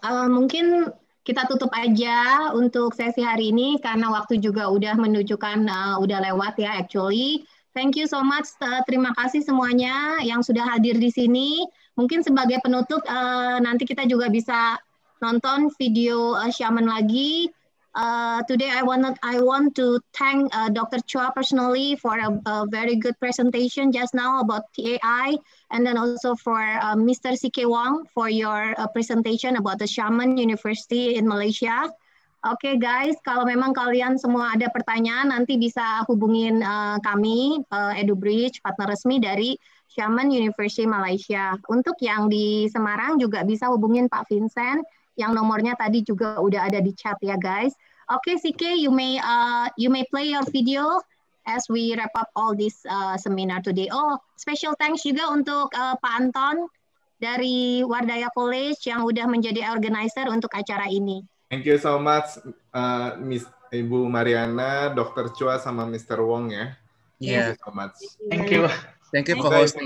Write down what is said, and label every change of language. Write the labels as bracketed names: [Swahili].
[Indonesian] Mungkin kita tutup aja untuk sesi hari ini karena waktu juga udah menunjukkan udah lewat ya actually. [English] Thank you so much. [Indonesian] Terima kasih semuanya yang sudah hadir di sini. Mungkin sebagai penutup nanti kita juga bisa nonton video Xiamen lagi. [English] Today I want to thank Dr. Chua personally for a very good presentation just now about AI, and then also for Mr. C.K. Wong for your presentation about the Xiamen University in Malaysia. [Indonesian] Oke guys, kalau memang kalian semua ada pertanyaan nanti bisa hubungin kami EduBridge, partner resmi dari Xiamen University Malaysia. Untuk yang di Semarang juga bisa hubungin Pak Vincent yang nomornya tadi juga udah ada di chat ya guys. [English] Oke, CK, you may play your video as we wrap up all this seminar today. [Indonesian] Oh, [English] special thanks [Indonesian] juga untuk Pak Anton dari Wardaya College yang udah menjadi organizer untuk acara ini. [English] Thank you so much, Miss Ibu Mariana, Dr. Chua, sama Mr. Wong ya. Yeah. Thank you so much. Thank you. Thank you for hosting.